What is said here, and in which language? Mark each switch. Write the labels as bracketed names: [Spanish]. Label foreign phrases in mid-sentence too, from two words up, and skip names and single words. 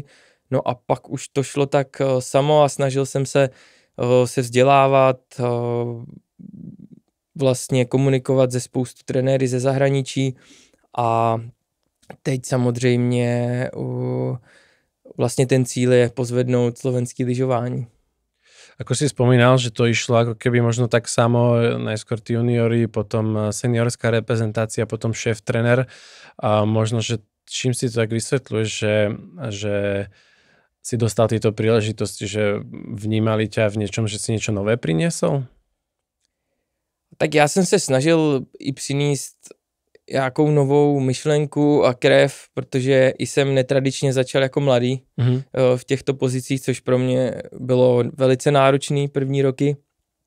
[Czech] No a pak už to šlo tak samo a snažil jsem se vzdělávat, vlastně komunikovat ze spoustu trenéry ze zahraničí a teď samozřejmě vlastně ten cíl je pozvednout slovenský lyžování. [Slovak] Ako si spomínal, že to išlo ako keby možno tak samo, najskôr tí juniori, potom seniorská reprezentácia, potom šéf-trenér. A možno, že čím si to tak vysvetľuješ, že si dostal tieto príležitosti, že vnímali ťa v niečom, že si niečo nové priniesol? [Czech] Tak já jsem se snažil i přinést nějakou novou myšlenku a krev, protože i jsem netradičně začal jako mladý v těchto pozicích, což pro mě bylo velice náročný první roky.